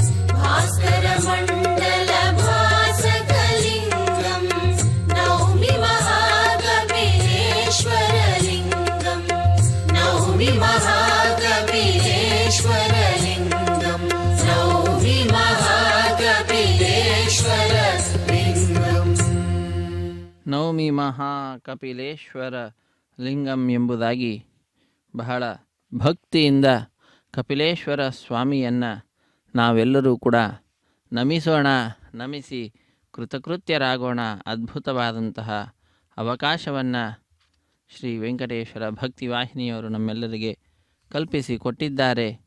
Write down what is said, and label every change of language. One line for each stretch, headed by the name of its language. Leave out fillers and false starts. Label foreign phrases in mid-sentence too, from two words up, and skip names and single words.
Sanskrit: भास्करमण्डलभासकलिङ्गम् नौमि महाकपिलेश्वरलिङ्गम् नौमि महाकपिलेश्वरलिङ्गम् नौमि महाकपिलेश्वरलिङ्गम् ನೌಮಿ ಮಹಾಕಪಿಲೇಶ್ವರ ಲಿಂಗಂ
Kannada: ಎಂಬುದಾಗಿ ಬಹಳ ಭಕ್ತಿಯಿಂದ ಕಪಿಲೇಶ್ವರ ಸ್ವಾಮಿಯನ್ನು ನಾವೆಲ್ಲರೂ ಕೂಡ ನಮಿಸೋಣ, ನಮಿಸಿ ಕೃತಕೃತ್ಯರಾಗೋಣ. ಅದ್ಭುತವಾದಂತಹ ಅವಕಾಶವನ್ನು ಶ್ರೀ ವೆಂಕಟೇಶ್ವರ ಭಕ್ತಿವಾಹಿನಿಯವರು ನಮ್ಮೆಲ್ಲರಿಗೆ ಕಲ್ಪಿಸಿಕೊಟ್ಟಿದ್ದಾರೆ.